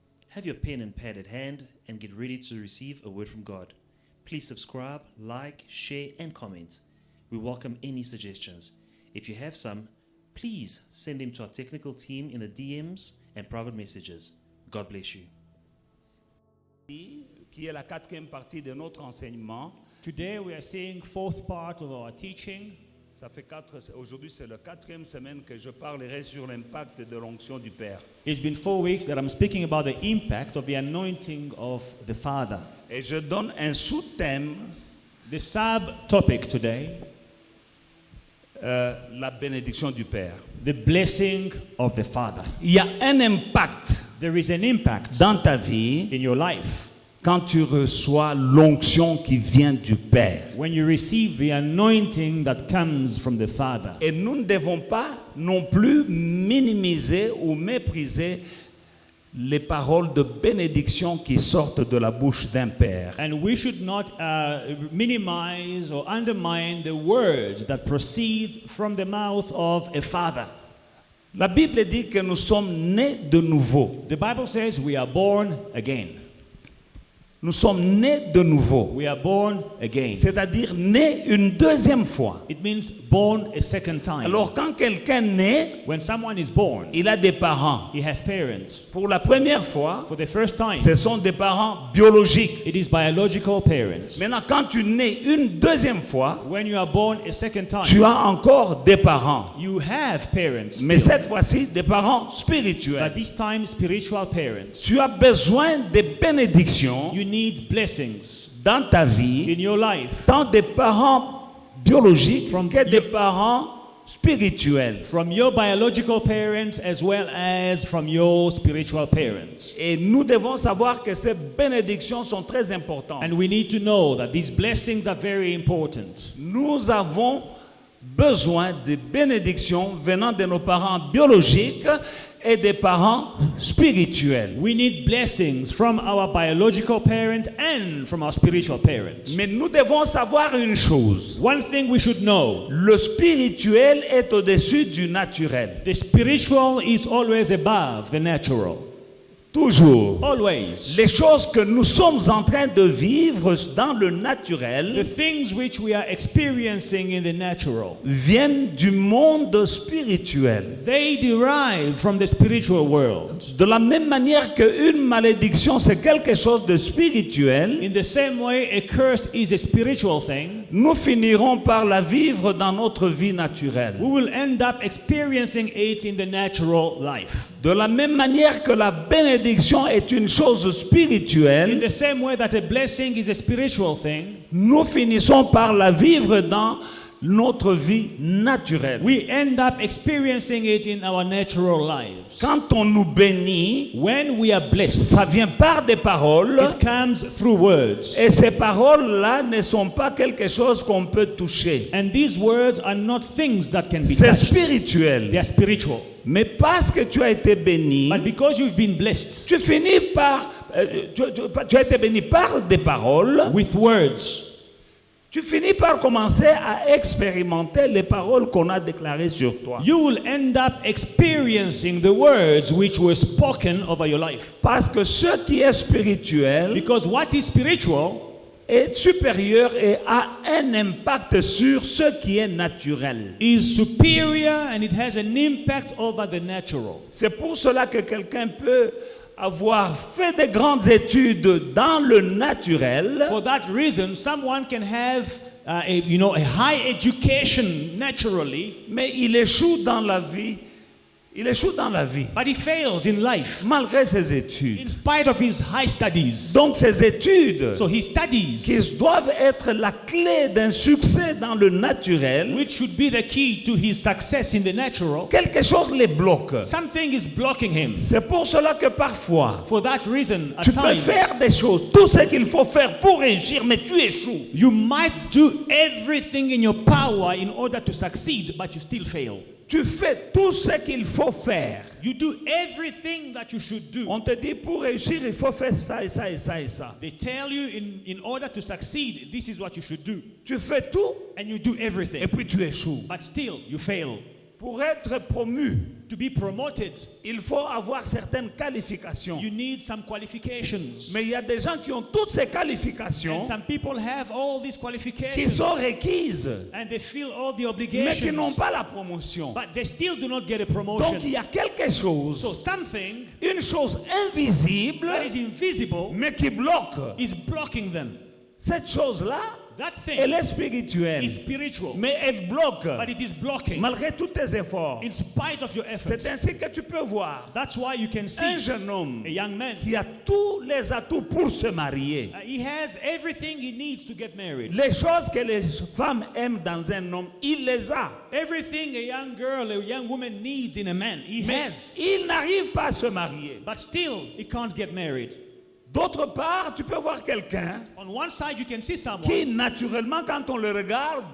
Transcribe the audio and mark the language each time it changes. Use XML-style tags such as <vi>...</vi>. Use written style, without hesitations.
<en>Have your pen and pad at hand and get ready to receive a word from God. Please subscribe, like, share, and comment. We welcome any suggestions. If you have some, please send them to our technical team in the DMs and private messages. God bless you.</en> <fr>Qui est la quatrième partie de notre enseignement.</fr> <en>Today we are seeing fourth part of our teaching.</en> <fr>Aujourd'hui c'est la quatrième semaine que je parlerai sur l'impact de l'onction du Père.</fr> <en>It's been 4 weeks that I'm speaking about the impact of the anointing of the Father.</en> <fr>Et je donne un sous-thème.</fr> <en>The sub-topic today,</en> <fr>la bénédiction du Père.</fr> <en>the blessing of the Father.</en> <fr>Il y a un impact</fr> <en>There is an impact</en> <fr>dans ta vie</fr> <en>in your life</en> <fr>quand tu reçois l'onction qui vient du Père.</fr> <en>when you receive the anointing that comes from the Father.</en> <fr>Et nous ne devons pas non plus minimiser ou mépriser les paroles de bénédiction qui sortent de la bouche d'un Père.</fr> <en>And we should not minimize or undermine the words that proceed from the mouth of a Father.</en> <fr>La Bible dit que nous sommes nés de nouveau.</fr> <en>The Bible says we are born again.</en> <fr>Nous sommes nés de nouveau.</fr> <en>We are born again.</en> <fr>C'est-à-dire nés une deuxième fois.</fr> <en>It means born a second time.</en> <fr>Alors quand quelqu'un naît,</fr> <en>When someone is born,</en> <fr>il a des parents.</fr> <en>he has parents.</en> <fr>Pour la première fois,</fr> <en>For the first time,</en> <fr>ce sont des parents biologiques.</fr> <en>it is biological parents.</en> <fr>Maintenant, quand tu nais une deuxième fois,</fr> <en>When you are born a second time,</en> <fr>tu as encore des parents.</fr> <en>you have parents.</en> <fr>Mais</fr> <en>still,</en> <fr>cette fois-ci, des parents</fr> <en>but</en> <fr>spirituels.</fr> <en>this time spiritual parents.</en> <fr>Tu as besoin des bénédictions</fr> <en>You need blessings</en> <fr>dans ta vie,</fr> <en>in your life</en> <fr>tant des parents biologiques</fr> <en>From</en> <fr>que des parents spirituels.</fr> <en>from your biological parents as well as from your spiritual parents.</en> <fr>Et nous devons savoir que ces bénédictions sont très importantes.</fr> <en>And we need to know that these blessings are very important.</en> <fr>Nous avons besoin de bénédictions venant de nos parents biologiques et des parents spirituels.</fr> <en>We need blessings from our biological parent and from our spiritual parents.</en> <fr>Mais nous devons savoir une chose.</fr> <en>One thing we should know,</en> <fr>Le spirituel est au-dessus du naturel.</fr> <en>the spiritual is always above the natural.</en> <fr>Toujours.</fr> <en>Always.</en> <fr>Les choses que nous sommes en train de vivre dans le</fr> <en>The</en> <fr>naturel</fr> <en>things which we are experiencing in the natural,</en> <fr>viennent du monde spirituel.</fr> <en>they derive from the spiritual world.</en> <fr>De la même manière qu'une malédiction, c'est quelque chose de spirituel,</fr> <en>In the same way, a curse is a spiritual thing.</en> <fr>nous finirons par la vivre dans notre vie naturelle.</fr> <en>We will end up experiencing it in the natural life.</en> <fr>De la même manière que la bénédiction est une chose</fr> <en>In</en> <fr>spirituelle,</fr> <en>the same way that a blessing is a spiritual thing,</en> <fr>nous finissons par la vivre dans notre vie naturelle.</fr> <en>we end up experiencing it in our natural lives.</en> <fr>Quand on nous bénit,</fr> <en>When we are blessed,</en> <fr>ça vient par des paroles,</fr> <en>it comes through words.</en> <fr>et ces paroles-là ne sont pas quelque chose qu'on peut toucher.</fr> <en>And these words are not things that can be</en> <fr>C'est</fr> <en>touched.</en> <fr>spirituel.</fr> <en>They are spiritual.</en> <fr>Mais parce que tu as été béni,</fr> <en>But because you've been blessed</en> <fr>tu finis par... tu as été béni par des paroles,</fr> <en>with words,</en> <fr>tu finis par commencer à expérimenter les paroles qu'on a déclarées sur toi.</fr> <en>you will end up experiencing the words which were spoken over your life.</en> <fr>Parce que ce qui est spirituel</fr> <en>Because what is spiritual</en> <fr>est supérieur et a un impact sur ce qui est naturel.</fr> <en>is superior and it has an impact over the natural.</en> <fr>C'est pour cela que quelqu'un peut avoir fait de grandes études dans le naturel,</fr> <en>For that reason, someone can have a high education naturally,</en> <fr>mais il échoue dans la vie. Il échoue dans la vie,</fr> <en>but he fails in life</en> <fr>malgré ses études.</fr> <en>in spite of his high studies.</en> <fr>Donc ces études</fr> <en>So his studies,</en> <fr>qui doivent être la clé d'un succès dans le naturel,</fr> <en>which should be the key to his success in the natural,</en> <fr>quelque chose les bloque.</fr> <en>something is blocking him.</en> <fr>C'est pour cela que parfois,</fr> <en>For that reason, at</en> <fr>tu peux</fr> <en>times,</en> <fr>faire des choses, tout ce qu'il faut faire pour réussir, mais tu échoues.</fr> <en>you might do everything in your power in order to succeed, but you still fail.</en> <fr>Tu fais tout ce qu'il faut faire.</fr> <en>You do everything that you should do.</en> <fr>On te dit pour réussir, il faut faire ça et ça et ça et ça.</fr> <en>They tell you in order to succeed, this is what you should do.</en> <fr>Tu fais tout</fr> <en>And you do</en> <fr>et</fr> <en>everything.</en> <fr>puis tu échoues.</fr> <en>But still, you fail.</en> <fr>Pour être promu,</fr> <en>To be promoted,</en> <fr>il faut avoir certaines qualifications.</fr> <en>you need some qualifications.</en> <fr>Mais il y a des gens qui ont toutes ces qualifications</fr> <en>And some people have all these</en> <fr>qui</fr> <en>qualifications.</en> <fr>sont requises,</fr> <en>And they feel all the</en> <fr>mais qui n'ont</fr> <en>obligations.</en> <fr>pas la promotion.</fr> <en>But they still do not get a</en> <fr>Donc</fr> <en>promotion.</en> <fr>il y a quelque</fr> <en>So</en> <fr>chose,</fr> <en>something</en> <fr>une chose invisible,</fr> <en>that is invisible</en> <fr>mais qui bloque.</fr> <en>is blocking them.</en> <fr>Cette chose-là,</fr> <en>That</en> <fr>elle</fr> <en>thing</en> <fr>est spirituelle,</fr> <en>is spiritual,</en> <fr>mais elle bloque</fr> <en>but it is blocking</en> <fr>malgré tous tes efforts.</fr> <en>in spite of your efforts.</en> <fr>C'est ainsi que tu peux voir</fr> <en>That's why you can</en> <fr>un</fr> <en>see</en> <fr>jeune homme</fr> <en>a young man.</en> <fr>qui a tous les atouts pour se marier.</fr> <en>He has everything he needs to get married.</en> <fr>Les choses que les femmes aiment dans un homme, il les a.</fr> <en>Everything a young girl, a young woman needs in a man, he</en> <fr>Mais</fr> <en>has.</en> <fr>il n'arrive pas à se marier.</fr> <en>But still, he can't get married.</en> <fr>D'autre part, tu peux voir quelqu'un</fr> <en>On one side, you can see</en> <fr>qui,</fr> <en>someone</en> <fr>naturellement, quand on le regarde,</fr>